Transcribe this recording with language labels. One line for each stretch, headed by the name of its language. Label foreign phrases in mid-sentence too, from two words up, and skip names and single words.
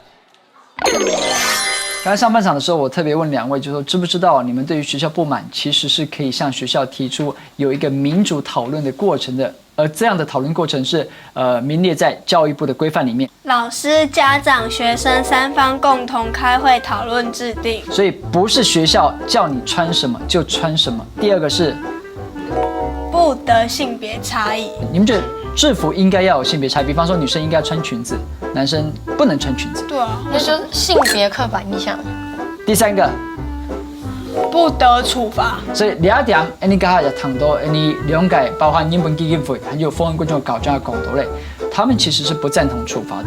Chinese: 剛才上半場的時候，我特別問兩位，就說知不知道你們對於學校不滿，其實是可以向學校提出有一個民主討論的過程的，而這樣的討論過程是名列在教育部的規範裡面。老師、家長、學生三方共同開會討論制定。所以不是學校叫你穿什麼就穿什麼。第二個是不得性別差異。你們覺得制服應該要有性別差異，比方說女生應該穿裙子，男生不能穿裙子。對啊，那就是性別刻板印象。第三個，不得处罚。所以两点，你刚才也谈到，你了解包含日本基金会还有丰安贵州高中的港头类，他们其实是不赞同处罚的。